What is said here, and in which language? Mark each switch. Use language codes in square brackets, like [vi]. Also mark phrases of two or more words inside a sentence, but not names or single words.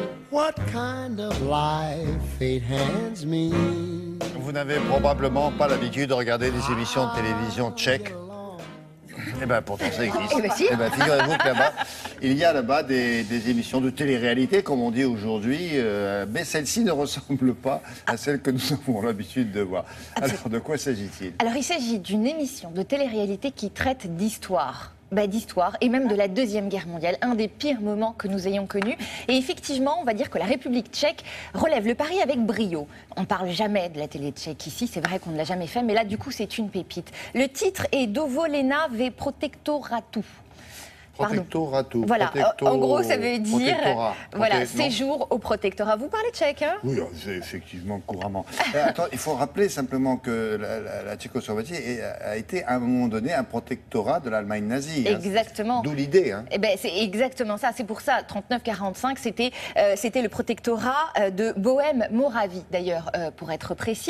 [en] what kind of life fate hands me. [fr] Vous n'avez probablement pas l'habitude de regarder des émissions de télévision tchèques. Eh bien, pourtant, ça existe. Eh ben, si. Eh ben, figurez-vous que là-bas, il y a là-bas des émissions de télé-réalité, comme on dit aujourd'hui, mais celle-ci ne ressemble pas à celle que nous avons l'habitude de voir. Alors, de quoi s'agit-il? Alors, il s'agit d'une émission de télé-réalité qui traite d'histoire. D'histoire et même de la Deuxième Guerre mondiale, un des pires moments que nous ayons connus. Et effectivement, on va dire que la République tchèque relève le pari avec brio. On ne parle jamais de la télé tchèque ici, c'est vrai qu'on ne l'a jamais fait, mais là, du coup, c'est une pépite. Le titre est Dovolena ve protectoratu. Protectoratu. Voilà, en gros, ça veut dire voilà, non. séjour au protectorat. Vous parlez tchèque, hein? Oui, c'est effectivement couramment. Attends, il faut rappeler simplement que la Tchécoslovaquie a été à un moment donné un protectorat de l'Allemagne nazie. Exactement. Hein. D'où l'idée. Hein. Eh ben, c'est exactement ça. C'est pour ça, 39-45, c'était le protectorat de Bohême-Moravie, d'ailleurs, pour être précis.